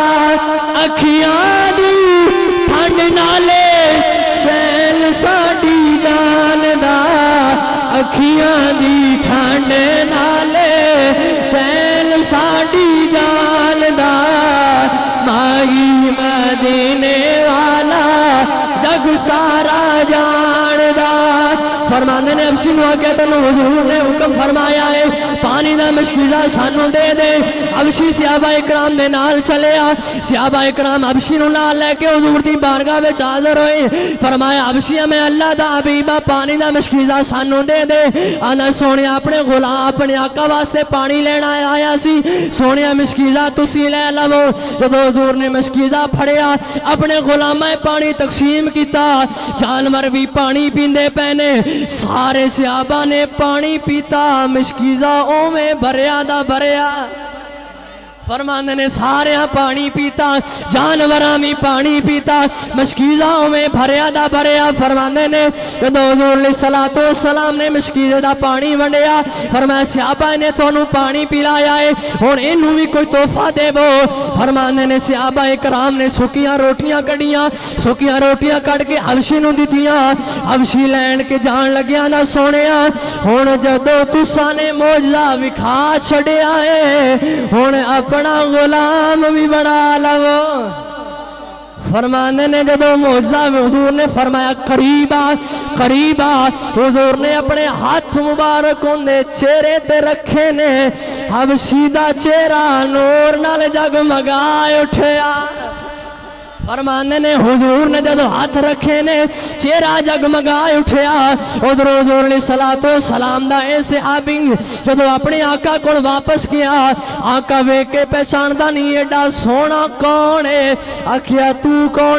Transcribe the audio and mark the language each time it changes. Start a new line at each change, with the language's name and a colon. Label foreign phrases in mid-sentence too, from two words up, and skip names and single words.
Punjabi: اکھیاں دی ٹھنڈ نالے شیل ساڈی جاندا، اکھیاں دی ٹھنڈ نالے چیل ساڈی جاندا، ماہی مدینے والا جگ سارا جاندا۔ فرماندے نے حبشی نو آگیا تینوں حضور نے حکم فرمایا ہے پانی دا مشکیزہ سانو دے دے۔ حبشی صحابہ اکرام دے نال چلے آ، صحابہ اکرام حبشی نو نال لے کے حضور دی بارگاہ وچ حاضر ہوئے۔ فرمایا حبشی میں اللہ دا حبیبہ پانی دا مشکیزہ سانو دے دے۔ آنا سونیا اپنے غلام اپنے آقا واسطے پانی لینا آیا سی، سونیا مشکیزہ تسی لے لو۔ جب حضور نے مشکیزہ پھڑیا اپنے غلامہ پانی تقسیم کیتا، جانور بھی پانی پیندے پینے، سارے صحابہ نے پانی پیتا، مشکیزہ اومیں بھریا دا بھریا۔ فرماندے نے سارے پانی پیتا، جانوراں بھی پانی پیتا، مشکیزاں میں بھریا دا بھریا۔ فرماندے نے جدو حضور علیہ الصلوۃ والسلام نے مشکیزے دا پانی ونڈیا، فرمایا صحابہ نے تھانوں پانی پلایا ہے، ہن اینوں بھی کوئی تحفہ دیو۔ فرماندے نے صحابہ کرام نے سکیاں روٹیاں کڈیاں، سکیاں روٹیاں کڈ کے حبشی نوں دتیاں۔ حبشی لین کے جان لگیا نا سونیا، ہن جدو تساں نے معجزہ وکھا چھڈیا ہے، ہن اپنا غلام بھی بنا لو۔ فرمانے نے جدو معجزہ حضور نے فرمایا قریبا قریبا، حضور نے اپنے ہاتھ مبارک اندے چہرے تے رکھے نے، حبشی دا چہرہ نور نال جگمگائے اٹھیا۔ فرمانے نے حضور نے جدو ہاتھ رکھے نے چہرہ جگمگا اٹھیا ادھر حضور علیہ الصلوۃ والسلام دا اے صحابی جدو اپنے آقا کو واپس کیا آقا ویکھ کے پہچاندا نہیں ایڈا سونا کون ہے آکھیا تو کون